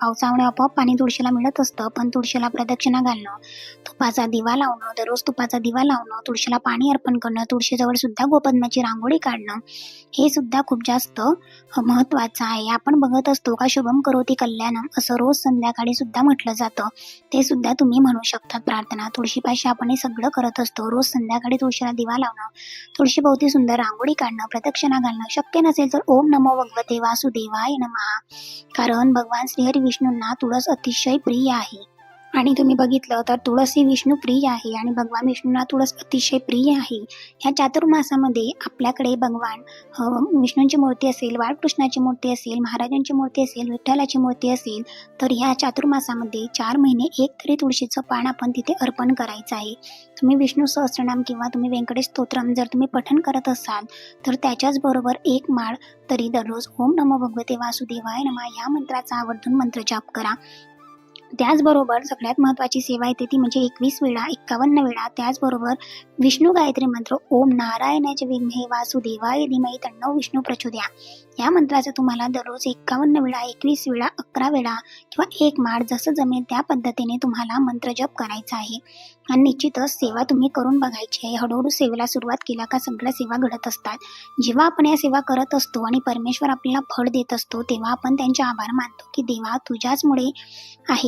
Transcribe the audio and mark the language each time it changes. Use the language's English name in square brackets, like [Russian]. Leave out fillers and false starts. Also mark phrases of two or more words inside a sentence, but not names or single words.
[Marathi] पावसामुळे आपोआप पाणी तुळशीला मिळत असतं, पण तुळशीला प्रदक्षिणा घालणं, तुपाचा दिवा लावणं, दररोज तुपाचा दिवा लावणं, तुळशीला पाणी अर्पण करणं, तुळशीजवळ सुद्धा गोपद्माची रांगोळी काढणं, हे सुद्धा खूप जास्त महत्त्वाचं आहे. आपण बघत असतो का [Sanskrit] शुभम करोती कल्याणम [Marathi] असं रोज संध्याकाळी सुद्धा म्हटलं जातं. ते सुद्धा तुम्ही म्हणू शकतात प्रार्थना. तुळशीपाशी आपण हे सगळं करत असतो. रोज संध्याकाळी तुळशीला दिवा लावणं, तुळशीभोवती सुंदर रांगोळी काढणं, प्रदक्षिणा घालणं, शक्य नसेल तर [Sanskrit] ओम नमो भगवते वासुदेवाय नमः, [Marathi] कारण भगवान श्रीहरी विष्णूंना तुळस अतिशय प्रिय आहे. आणि तुम्ही बघितलं तर तुळस ही विष्णुप्रिय आहे आणि भगवान विष्णूंना तुळस अतिशय प्रिय आहे. ह्या चातुर्मासामध्ये आपल्याकडे भगवान विष्णूंची मूर्ती असेल, बाळकृष्णाची मूर्ती असेल, महाराजांची मूर्ती असेल, विठ्ठलाची मूर्ती असेल, तर ह्या चातुर्मासामध्ये 4 महिने एक तरी तुळशीचं पान आपण तिथे अर्पण करायचं आहे. तुम्ही विष्णू सहस्त्रनाम किंवा तुम्ही व्यंकटेश स्तोत्रम जर तुम्ही पठण करत असाल, तर त्याच्याच बरोबर एक माळ तरी दररोज [Sanskrit] ओम नमो भगवते वासुदेवाय नमः [Marathi] ह्या मंत्राचा आवर्जून मंत्रजाप करा. त्याचबरोबर सगळ्यात महत्त्वाची सेवा येते ती म्हणजे 21 वेळा 51 वेळा त्याचबरोबर विष्णू गायत्री मंत्र [Sanskrit] ओम नारायणाचे विद्महे वासुदेवाय धीमहि तन्नो विष्णू प्रचोदयात् [Marathi] या मंत्राचं तुम्हाला दररोज 51 वेळा 21 वेळा 11 वेळा किंवा एक माळ जसं जमेल त्या पद्धतीने तुम्हाला मंत्रजप करायचा आहे. आणि निश्चितच सेवा तुम्ही करून बघायची आहे. हळूहळू सेवेला सुरुवात केला का सगळ्या सेवा घडत असतात. जेव्हा आपण या सेवा करत असतो आणि परमेश्वर आपल्याला फळ देत असतो तेव्हा आपण त्यांचे आभार मानतो की देवा तुझ्याचमुळे आहे.